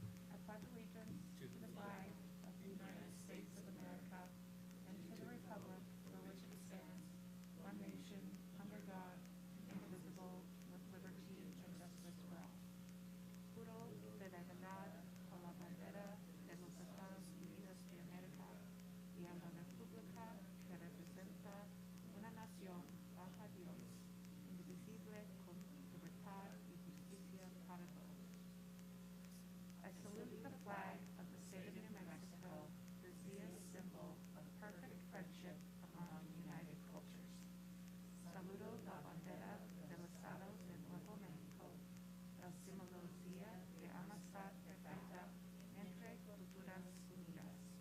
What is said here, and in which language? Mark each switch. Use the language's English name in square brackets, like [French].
[English] I pledge allegiance to the flag of the United States of America and to the republic for which it stands, one nation, under God, indivisible, with liberty and justice for all. [Spanish] Juro fidelidad a la bandera de los Estados Unidos de América y a la república que representa una nación bajo Dios, indivisible, con libertad y justicia para todos. [English] I salute the flag of the state of New Mexico, the Zia symbol of perfect friendship among united cultures. [Spanish] Saludo la bandera del Estado de Nuevo México, el símbolo Zia de amistad perfecta entre culturas unidas.